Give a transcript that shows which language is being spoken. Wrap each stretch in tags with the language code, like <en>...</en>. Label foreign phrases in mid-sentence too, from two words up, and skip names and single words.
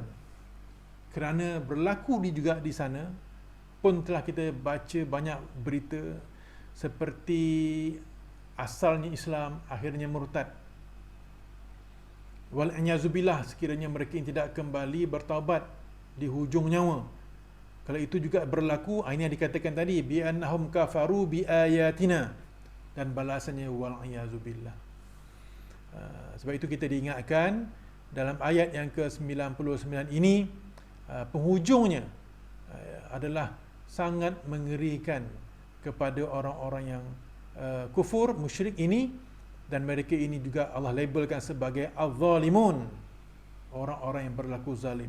<ms>Kerana berlaku juga di sana pun telah kita baca banyak berita seperti asalnya Islam, akhirnya murtad. Wal-'iyazubillah, sekiranya mereka yang tidak kembali bertaubat di hujung nyawa. Kalau itu juga berlaku, ini yang dikatakan tadi,</ms> <ar>بأنهم كفروا بآياتنا,</ar> <ms>dan balasannya wal-'iyazubillah. Sebab itu kita diingatkan dalam ayat yang ke-99 ini, penghujungnya adalah sangat mengerikan kepada orang-orang yang kufur, musyrik ini, dan mereka ini juga Allah labelkan sebagai al-zalimun, orang-orang yang berlaku zalim.</ms>